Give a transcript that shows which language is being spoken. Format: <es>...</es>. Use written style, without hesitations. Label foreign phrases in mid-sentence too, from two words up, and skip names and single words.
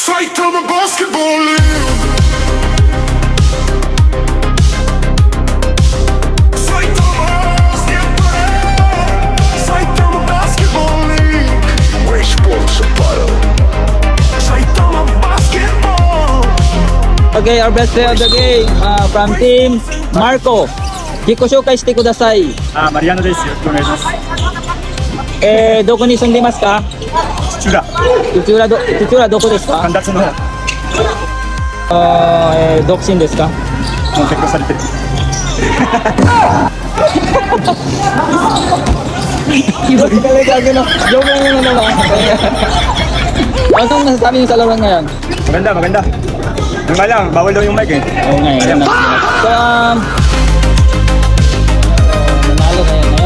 <en>Saitama Basketball League. Saitama Basketball League.</en> <tl>Wasteball sa paro. Saitama Basketball.</tl> <en>Okay, our best player of the game from team Marco.</en> <ja>自己紹介してください。マリアノです。よろしくお願いします。どこに住んでますか？土浦、土浦どこですか？神田の方、独身ですか？もう結婚されてる。</ja> <tl>Balik lagi no. Joke lang yun naman. Anong masasabi niyo sa laruan ngayon? Maganda, maganda. Yung nga lang, bawal daw yung mic eh. Oo nga, yun na. So, nanalo ngayon.</tl>